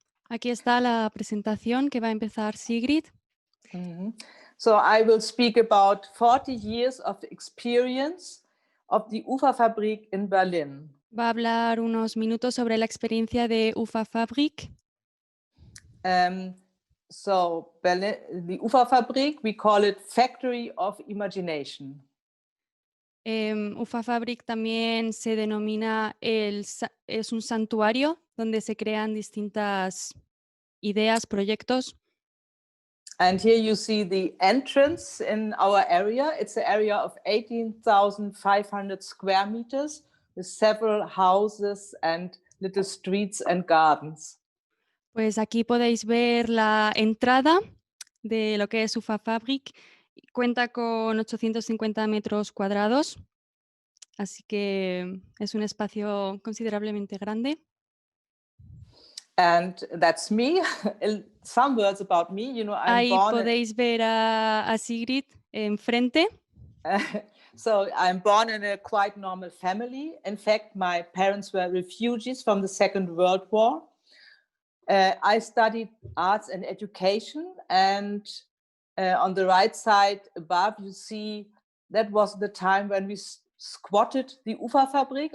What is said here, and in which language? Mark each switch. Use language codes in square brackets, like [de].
[es] Aquí está la presentación que va a empezar Sigrid. [en] So I will speak about 40 years of experience of the UFA Fabrik in Berlin. [es] Va a hablar unos minutos sobre la experiencia de UFA Fabric. [en] So Berlin, the UFA Fabrik, we call it Factory of Imagination. [es] UFA Fabric también se denomina, es un santuario donde se crean distintas ideas, proyectos. [en] And here you see the entrance in our area. It's an area of 18,500 square meters with several houses and little streets and gardens. [es] Pues aquí podéis ver la entrada de lo que es UFA Fabric. Cuenta con 850 metros cuadrados, así que es un espacio considerablemente grande. [en] And that's me. Some words about me, you know, I'm [es] Ahí [en] born. [es] podéis ver a Sigrid enfrente. [en] So I'm born in a quite normal family. In fact, my parents were refugees from the Second World War. I studied arts and education, and on the right side above, you see that was the time when we squatted the Uferfabrik.